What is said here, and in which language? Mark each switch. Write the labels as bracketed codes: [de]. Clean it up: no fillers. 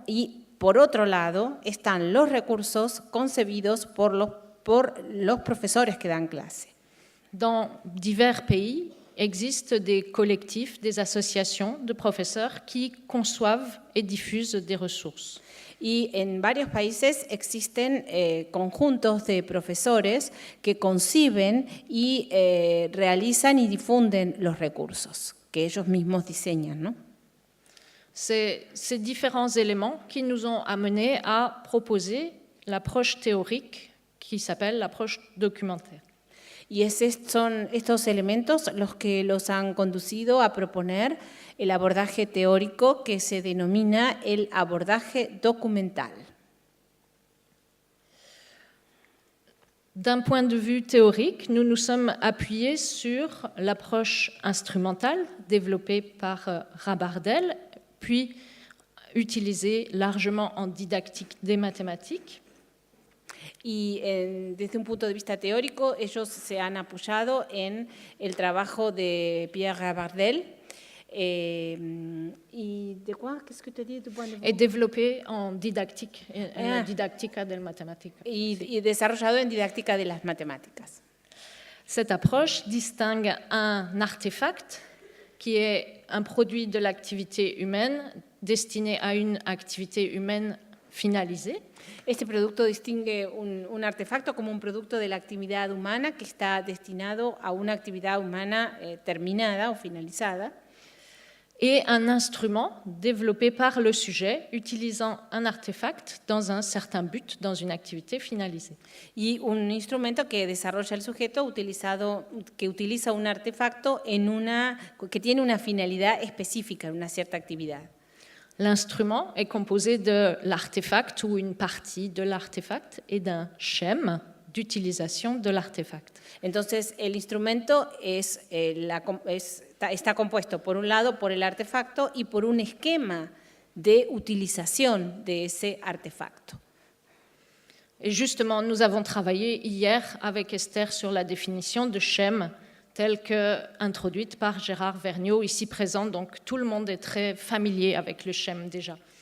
[es] Y por otro lado están los recursos concebidos por los profesores que dan clase. [fr] Dans divers pays, existent des collectifs, des associations de professeurs qui conçoivent et diffusent des ressources. [es] Y en varios países existen conjuntos de profesores que conciben y realizan y difunden los recursos que ellos mismos diseñan, ¿no? [fr] C'est ces différents éléments qui nous ont amenés à proposer l'approche théorique qui s'appelle l'approche documentaire. [es] Y son estos elementos los que los han conducido a proponer el abordaje teórico que se denomina el abordaje documental. [fr] D'un point de vue théorique, nous nous sommes appuyés sur l'approche instrumentale développée par Rabardel, puis utilisée largement en didactique des mathématiques. [es] Y desde un punto de vista teórico, ellos se han apoyado en el trabajo de Pierre Rabardel. [fr] ¿Y de quoi? Qu'est-ce que tu as dit du point de vue? Et développé en didactique, [es] en didactica del matemática. Y desarrollado en didáctica de las matemáticas. [fr] Cette approche distingue un artefact qui est un produit de l'activité humaine destiné à une activité humaine finalisée. [es] Este producto distingue un artefacto como un producto de la actividad humana que está destinado a una actividad humana terminada o finalizada. [fr] Et un instrument développé par le sujet utilisant un artefact dans un certain but, dans une activité finalisée. [es] Y un instrumento que desarrolla el sujeto que utiliza un artefacto que tiene una finalidad específica en una cierta actividad. [fr] L'instrument est composé de l'artefact ou une partie de l'artefact et d'un schème d'utilisation de l'artefact. [es] Entonces, el instrumento está compuesto, por un lado, por el artefacto y por un esquema de utilización de ese artefacto. [fr] Et justement, nous avons travaillé hier avec Esther sur la définition de schème telle qu'introduite par Gérard Vergniaud, ici présent. Donc, tout le monde est très familier avec le schème déjà.